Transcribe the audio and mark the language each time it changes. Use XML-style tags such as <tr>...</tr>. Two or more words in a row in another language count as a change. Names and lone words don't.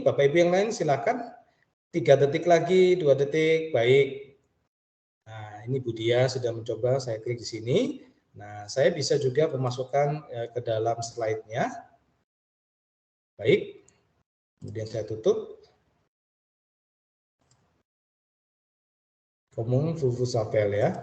<id>Bapak Ibu yang lain silakan. 3 detik lagi, 2 detik. Baik. Nah, ini Bu Dia sudah mencoba. Saya klik di sini. Nah, saya bisa juga memasukkan ke dalam slide-nya. Baik. Kemudian saya tutup.</id> <fr>Comment vous appelez ya.</fr>